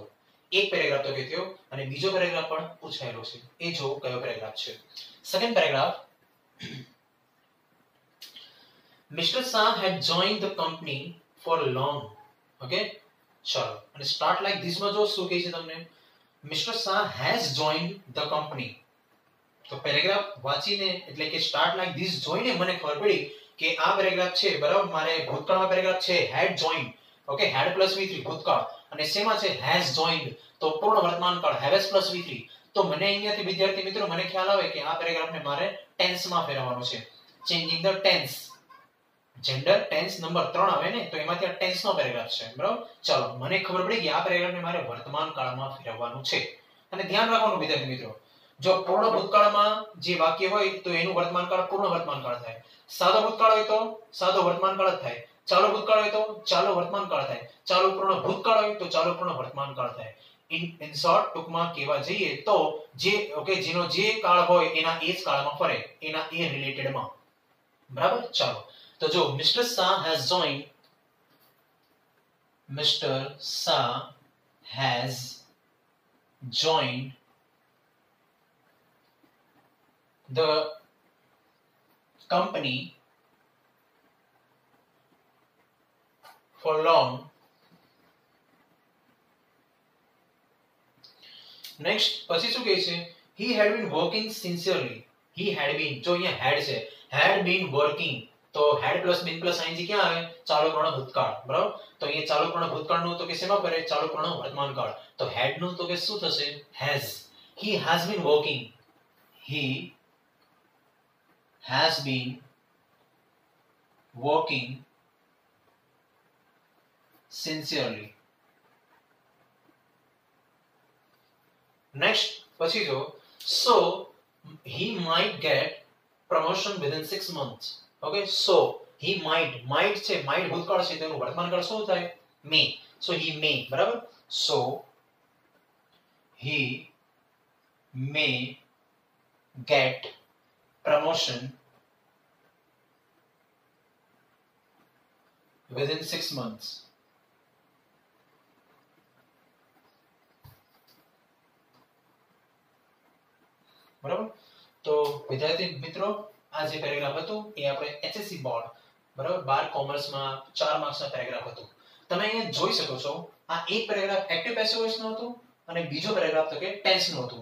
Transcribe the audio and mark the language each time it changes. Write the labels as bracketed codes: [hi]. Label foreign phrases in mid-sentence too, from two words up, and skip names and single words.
[gu] એક પેરેગ્રાફ તો કેથ્યો અને બીજો પેરેગ્રાફ પણ પૂછાયેલો છે. એ જો કયો પેરેગ્રાફ છે? સેકન્ડ પેરેગ્રાફ. [en] Mr. Shah had joined the company for long. [gu] Okay? ચલો. અને [en] start like this [gu] માં જો શું કહે છે તમને? [en] Mr. Shah has joined the company. [gu] તો પેરેગ્રાફ વાંચીને એટલે કે [en] start like this [gu] જોઈને મને ખબર પડી કે આ પેરેગ્રાફ છે બરાબર. મારે ભૂતકાળમાં પેરેગ્રાફ છે [en] had joined. [gu] ઓકે [en] had plus V3 [gu] ભૂતકાળ. અને શેમાં છે? [en] has joined. [gu] તો પૂર્ણ વર્તમાન કાળ [en] has plus V3. [gu] તો મને અહીંયાથી વિદ્યાર્થી મિત્રો મને ખ્યાલ આવે કે આ પેરેગ્રાફને મારે ટેન્સ માં ફેરવવાનો છે. [en] changing the tense. gender tense number [gu] 3 આવે ને તો એમાંથી આ ટેન્સ નો પેરેગ્રાફ છે. બરાબર. ચલો મને ખબર પડી કે આ પેરેગ્રાફને મારે વર્તમાન કાળમાં ફેરવવાનું છે. અને ધ્યાન રાખવાનું વિદ્યાર્થી મિત્રો જો પૂર્ણ ભૂતકાળમાં જે વાક્ય હોય તો એનું વર્તમાન કાળ પૂર્ણ વર્તમાન કાળ થાય. સાદો ભૂતકાળ હોય તો સાદો વર્તમાન કાળ જ થાય. ચાલુ ભૂતકાળ હોય તો ચાલુ વર્તમાન કાળ થાય. ચાલુ પૂર્ણ ભૂતકાળ હોય તો ચાલુ પૂર્ણ વર્તમાન કાળ થાય. [en] in short [gu] ટૂંકમાં કહેવા જઈએ તો જે ઓકે જેનો જે કાળ હોય એના એ જ કાળમાં ફરે. એના એ રિલેટેડમાં. બરાબર. ચાલો તો જો Mr. [en] Shah has joined. Mr. Shah has joined the company for long. [gu] Next પછી શું કહે છે? [en] He had been working sincerely. He had been [gu] જો અહીંયા [en] had છે had been working તો had plus been plus ing [gu] ક્યાં આવે? ચાલુ પૂર્ણ ભૂતકાળ. બરાબર. તો અહીંયા ચાલુ પૂર્ણ ભૂતકાળનું તો કે શેમાં ફરે? ચાલુ પૂર્ણ વર્તમાન કાળ. તો had નું તો કે શું થશે? [en] has. He has been working. He has been working sincerely. Next [gu] પછી જો [en] so he might get promotion within 6 months. Okay, so he might [gu] છે, might ભૂતકાળ છે, તેનું વર્તમાનકાળ શું થાય? [en] may. So he may, બરાબર? So he may get promotion within 6 months. [gu] બરાબર? તો વિદ્યાર્થી મિત્રો આ જે પેરેગ્રાફ હતું એ આપણે એચએસસી બોર્ડ બરાબર 12 કોમર્સમાં 4 માર્ક્સના પેરેગ્રાફ હતું. તમે અહીંયા જોઈ શકો છો આ એક પેરેગ્રાફ [en] active passive voice [gu] નું હતું અને બીજો પેરેગ્રાફ તો કે ટેન્સ નું હતું.